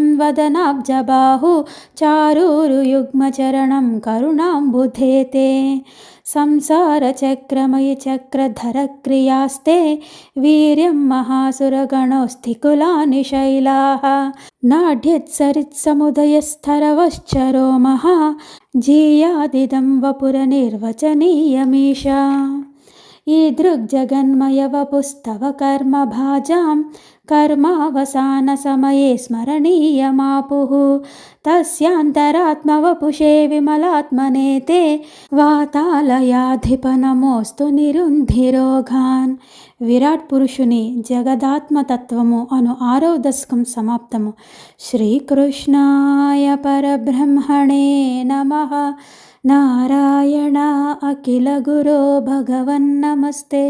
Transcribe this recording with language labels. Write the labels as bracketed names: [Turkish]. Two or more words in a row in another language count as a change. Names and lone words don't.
[Sanskrit] वदनाब्जबाहु चारूरुयुग्मचरणं करुणाम्बुधे ते संसारचक्रमयि चक्रधरक्रियास्ते वीर्यं महासुरगणोऽस्थिकुलानि शैलाः नाढ्यत्सरित्समुदयस्थरवश्चरोमः जीयादिदं वपुरनिर्वचनीयमीशा ईदृग्जगन्मयवपुस्तव कर्मभाजां कर्मावसानसमये स्मरणीयमापुः तस्यान्तरात्मवपुषे विमलात्मने ते వాతాలయాధిపనమోస్తు నిరుంధిరోగాన్. [Telugu] విరాట్ పురుషుని జగదాత్మతత్వము అను ఆరవ దశకం సమాప్తము. [Sanskrit] శ్రీకృష్ణాయ పరబ్రహ్మణే నమః. నారాయణ అఖిల గురో భగవన్ నమస్తే.